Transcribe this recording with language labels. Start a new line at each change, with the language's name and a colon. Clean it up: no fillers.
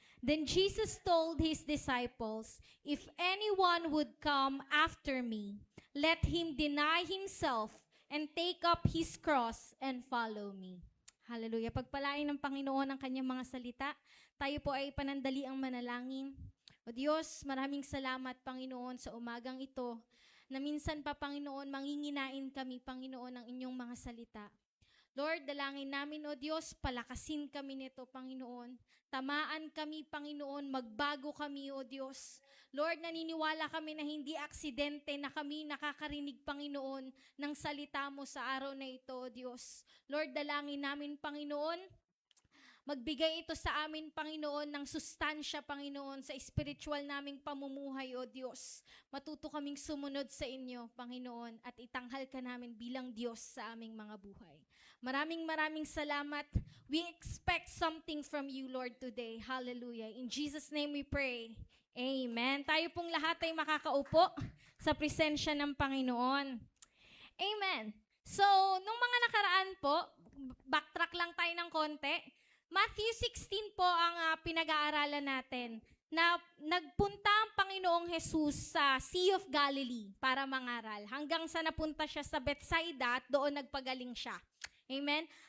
English: Then Jesus told his disciples, "If anyone would come after me, let him deny himself and take up his cross and follow me." Hallelujah.
Filipino: Pagpalain ng Panginoon ang kanyang mga salita. Tayo po ay panandali ang manalangin. O Diyos, maraming salamat, Panginoon, sa umagang ito, na minsan pa, Panginoon, manginginain kami, Panginoon, ng inyong mga salita. Lord, dalangin namin, O Diyos, palakasin kami nito, Panginoon. Tamaan kami, Panginoon, magbago kami, O Diyos. Lord, naniniwala kami na hindi aksidente na kami nakakarinig, Panginoon, ng salita mo sa araw na ito, O Diyos. Lord, dalangin namin, Panginoon, magbigay ito sa amin, Panginoon, ng sustansya, Panginoon, sa spiritual naming pamumuhay, O Diyos. Matuto kaming sumunod sa inyo, Panginoon, at itanghal ka namin bilang Diyos sa aming mga buhay. Maraming salamat.
English: We expect something from you, Lord, today. Hallelujah. In Jesus' name we pray. Amen.
Filipino: Tayo pong lahat ay makakaupo sa presensya ng Panginoon. Amen. So, nung mga nakaraan po, backtrack lang tayo ng konti. Matthew 16 po ang pinag-aaralan natin na nagpunta ang Panginoong Jesus sa Sea of Galilee para mangaral hanggang sa napunta siya sa Bethsaida at doon nagpagaling siya. Amen?